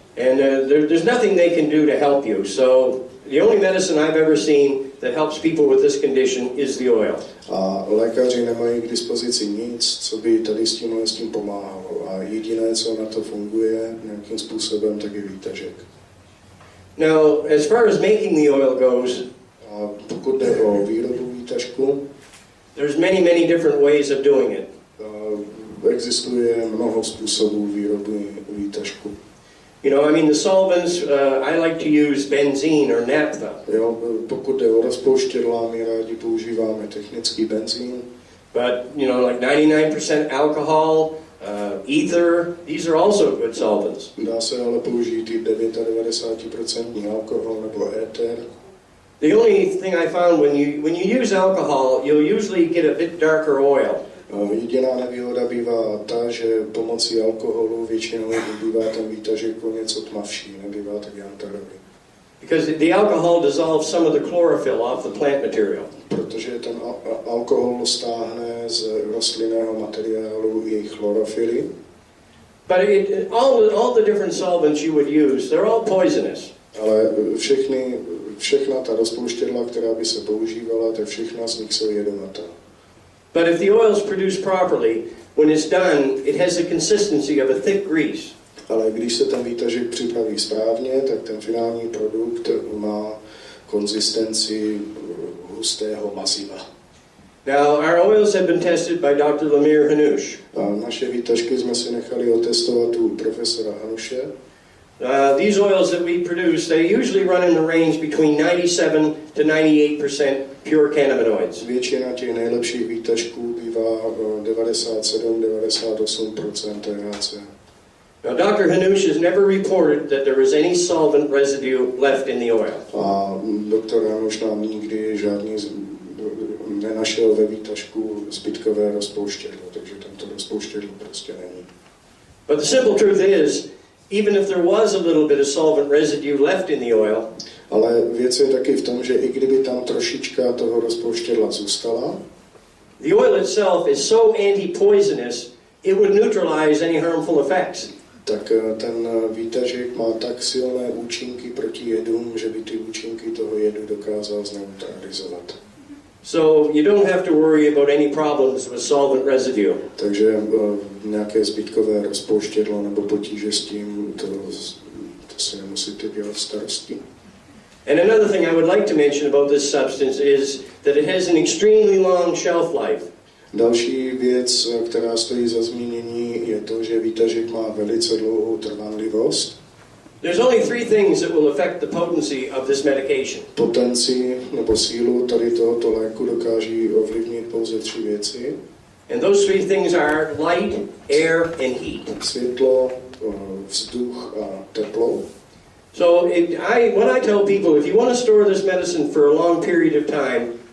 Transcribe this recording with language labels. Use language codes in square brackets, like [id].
[en] And there's nothing they can do to help you. So the only medicine I've ever seen that helps people with this condition is the oil. [cs] A lékaři nemají k dispozici nic, co by tady s tím pomáhalo. A jediné, co na to funguje nějakým způsobem, tak je výtažek. [en] Now, as far as making the oil goes, [cs] a pokud jde o výrobu výtažku, [en] there's many different ways of doing it. [cs] Existuje mnoho způsobů výroby výtažku. [en] You know, I mean, the solvents, I like to use benzene or naphtha. [cs] Jo, pokud jde o rozpouštědla, my rádi používáme technický benzín. [en] But, you know, like 99% alcohol, ether, these are also good solvents. [cs] Dá se ale použít i 99% alkohol nebo éter. [en] The only thing I found when you use alcohol, you'll usually get a bit darker oil. [cs] Jediná nevýhoda bývá ta, že pomocí alkoholu většinou bývá ten výtažek o něco tmavší, nebývá tak jantarový. [en] Because the alcohol dissolves some of the chlorophyll off the plant material. [cs] Protože ten alkohol stáhne z rostlinného materiálu jejich chlorofily. [en] But all the different solvents you would use, they're all poisonous. [cs] Ale všechna ta rozpouštědla, která by se používala, tak všechna z nich jsou jedovatá. [en] But if the oil is produced properly, when it's done, it has the consistency of a thick grease. [cs] Ale když se ten výtažek připraví správně, tak ten finální produkt má konzistenci hustého maziva. [en] Now, our oils have been tested by Dr. Lemire Hanoush. [cs] A naše výtažky jsme si nechali otestovat u profesora Hanuše. [en] These oils that we produce, they usually run in the range between 97 to 98% pure cannabinoids. [cs] Většina těch nejlepších výtažků bývá 97-98% THC. [en] Now, Dr. Hanoush has never reported that there was any solvent residue left in the oil. [cs] A doktor Hanuš nám nikdy žádný nenašel ve výtažku zbytkové rozpouštědlo, takže tento rozpouštědlo prostě není. [en] But the simple truth is, even if there was a little bit of solvent residue left in the oil, [cs] ale věc je taky v tom, že i kdyby tam trošička toho rozpouštědla zůstala, [en] the oil itself is so anti-poisonous, it would neutralize any harmful effects. [cs] tak ten výtažek má tak silné účinky proti jedům, že by ty účinky toho jedu dokázal zneutralizovat. [en] So you don't have to worry about any problems with solvent residue. [cs] Takže nějaké zbytkové rozpouštědlo nebo potíže s tím, to si nemusíte dělat starosti. [en] And another thing I would like to mention about this substance is that it has an extremely long shelf life. [cs] Další věc, která stojí za zmínění, je to, že výtažek má velice dlouhou trvanlivost. [en] There's only three things that will affect the potency of this medication. [cs] Potenci nebo sílu tady tohoto léku dokáží ovlivnit pouze 3 věci. [en] And those three things are light, air, and heat. [cs] Světlo, vzduch a teplo. [en] So when I tell people, if you want to store this medicine for a long period of time,